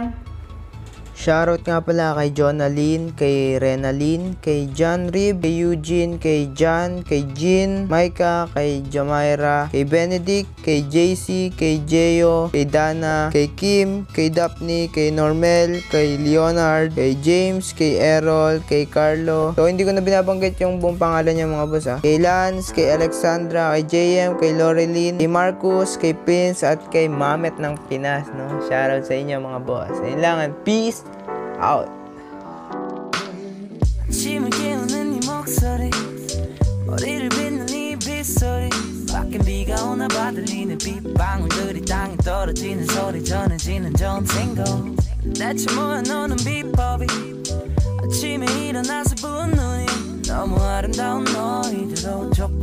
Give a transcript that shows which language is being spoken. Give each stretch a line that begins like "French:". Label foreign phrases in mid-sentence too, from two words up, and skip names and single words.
Filipino: Shoutout nga pala kay Jonalyn, kay Renalyn, kay John Rib, kay Eugene, kay John, kay Jean, Micah, kay Jamaira, kay Benedict, kay JC, kay Jeyo, kay Dana, kay Kim, kay Daphne, kay Normel, kay Leonard, kay James, kay Errol, kay Carlo. So hindi ko na binabanggit yung buong pangalan niya mga boss ha. Kay Lance, kay Alexandra, kay JM, kay Loreline, kay Marcus, kay Prince, at kay Mamet ng Pinas, no? Shoutout sa inyo mga boss. Ayun lang,
English: and peace out.
Korean: 아침을 깨우는 네 목소리 머리를 빗는 네 빗소리 밖엔 비가 오나 봐 들리는 빗방울들이 땅에 떨어지는 소리 전해지는 좋은 탱고 대체 뭐야 너는 비법이 아침에 일어나서 부은 눈이 너무 아름다운 너희들로 조금